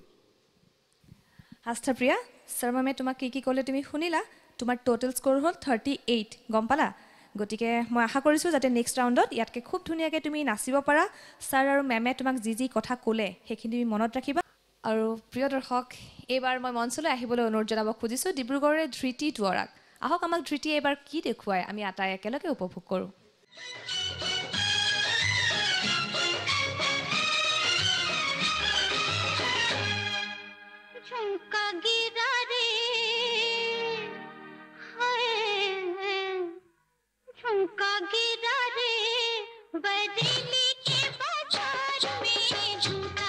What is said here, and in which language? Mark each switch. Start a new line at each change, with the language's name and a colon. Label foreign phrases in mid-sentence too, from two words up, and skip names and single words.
Assamese: আস্থাপ্ৰিয়া ছাৰ মেমে তোমাক কি ক'লে তুমি শুনিলা তোমাৰ
English: total score
Assamese: হ'ল 38 গম পালা গতিকে মই আশা কৰিছোঁ যাতে
English: next round
Assamese: ইয়াতকৈ খুব ধুনীয়াকৈ তুমি নাচিব পাৰা ছাৰ আৰু মেমে তোমাক যি কথা ক'লে সেইখিনি তুমি মনত ৰাখিবা আৰু প্ৰিয় দৰ্শক এইবাৰ মই মঞ্চলৈ আহিবলৈ অনুৰোধ জনাব খুজিছোঁ ডিব্ৰুগড়ৰে ধৃতি দুৱৰাক আহক আমাক ধৃতিয়ে এইবাৰ কি দেখুৱাই আমি আটাই একেলগে উপভোগ কৰোঁ
Hindi: झुमका गिरा रे बरेली के बाजार में झुमका